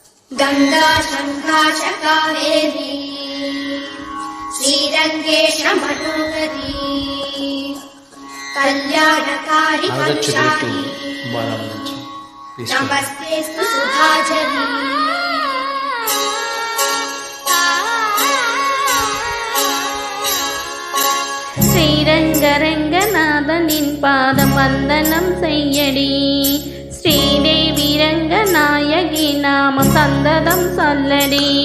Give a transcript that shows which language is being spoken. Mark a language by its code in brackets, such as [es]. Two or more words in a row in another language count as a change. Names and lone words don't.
[sa] गंगा शंका कावेरी श्रीरंगेश मनोहरी कल्याणकारी कलशारी नमस्तेस्तु सुधाझरी [ta] ஸ்ரீரங்கரங்கநாதனின் பாதம் வந்தனம் செய்யடி ஸ்ரீதேவி ரங்கநாயகி நாமம் சந்ததம் சொல்லடி